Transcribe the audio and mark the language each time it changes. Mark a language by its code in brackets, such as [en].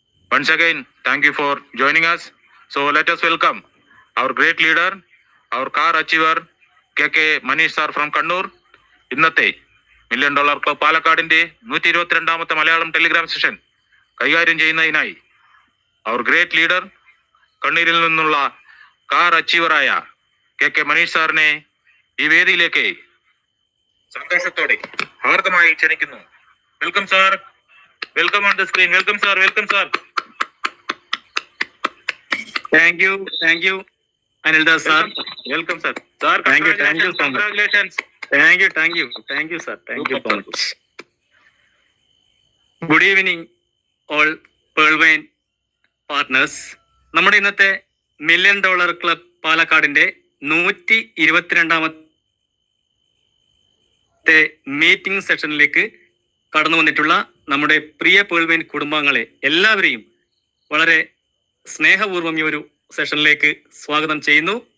[en] Once again, thank you for joining us. So let us welcome our great leader, our car achiever, KK Manish sir from Kannur. [ml] ഇന്നത്തെ $1 million club പാലക്കാടിന്റെ 122ാമത്തെ Malayalam Telegram session കൈകാര്യം ചെയ്യുന്നതിനായി അവർ great leader കണ്ണൂരിൽ നിന്നുള്ള car അച്ചീവറായ KK Manish സാറിനെ ഈ വേദിയിലേക്ക് സന്തോഷത്തോടെ ഹാർദമായി ക്ഷണിക്കുന്നു. [en] Welcome sir. Welcome on the screen. Welcome sir. Welcome sir. Thank you, Anildas sir. Welcome, sir. Sir, thank you so much. Congratulations. Thank you, sir. Thank you so much. Good evening, all Pearlvine partners. [ml] നമ്മുടെ ഇന്നത്തെ $1 million club പാലക്കാടിന്റെ 122ാമത്തെ meeting സെഷനിലേക്ക് കടന്നു വന്നിട്ടുള്ള നമ്മുടെ പ്രിയ പേൾവൈൻ കുടുംബാംഗങ്ങളെ എല്ലാവരെയും വളരെ സ്നേഹപൂർവ്വം ഈ ഒരു സെഷനിലേക്ക് സ്വാഗതം ചെയ്യുന്നു.